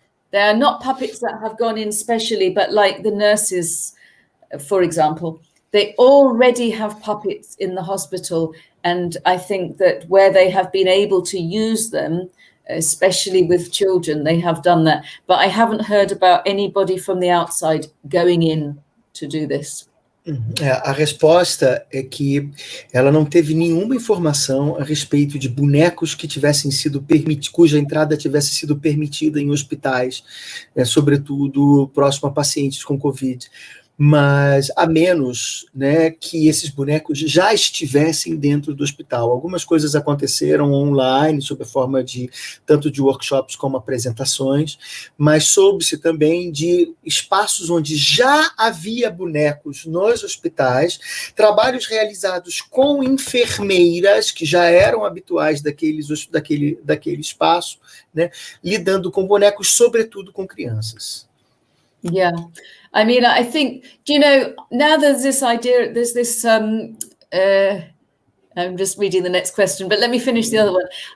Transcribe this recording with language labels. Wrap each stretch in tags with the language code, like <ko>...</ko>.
<en>They are not puppets that have gone in specially, but like the nurses, for example, they already have puppets in the hospital, And I think that where they have been able to use them, especially with children, they have done that. But I haven't heard about anybody from the outside going in to do this.</en> <pt>A resposta é que ela não teve nenhuma informação a respeito de bonecos que tivessem sido cuja entrada tivesse sido permitida em hospitais, sobretudo próximo a pacientes com Covid. Mas a menos, né, que esses bonecos já estivessem dentro do hospital. Algumas coisas aconteceram online, sob a forma de tanto de workshops como apresentações, mas soube-se também de espaços onde já havia bonecos nos hospitais, trabalhos realizados com enfermeiras que já eram habituais daquele espaço, né, lidando com bonecos, sobretudo com crianças.</pt> <en>Yeah. I mean, I think, you know, now there's this idea, there's this, I'm just reading the next question, but let me finish the other one.</en>